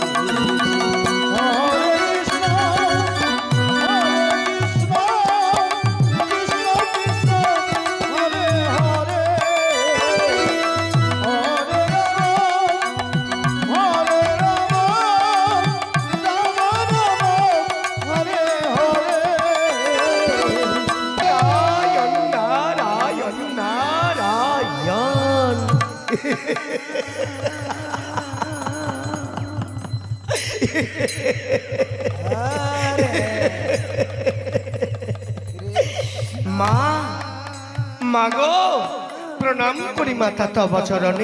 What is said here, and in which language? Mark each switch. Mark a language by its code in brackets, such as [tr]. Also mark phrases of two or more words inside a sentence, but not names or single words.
[sa] Hare Krishna, Krishna Krishna, Hare Hare, Hare Rama. Hare Rama, Rama Rama, Hare Hare. [bn] নারায়ণ নারায়ণ নারায়ণ। মা মাগো প্রণাম করি মাতা তব চরণে।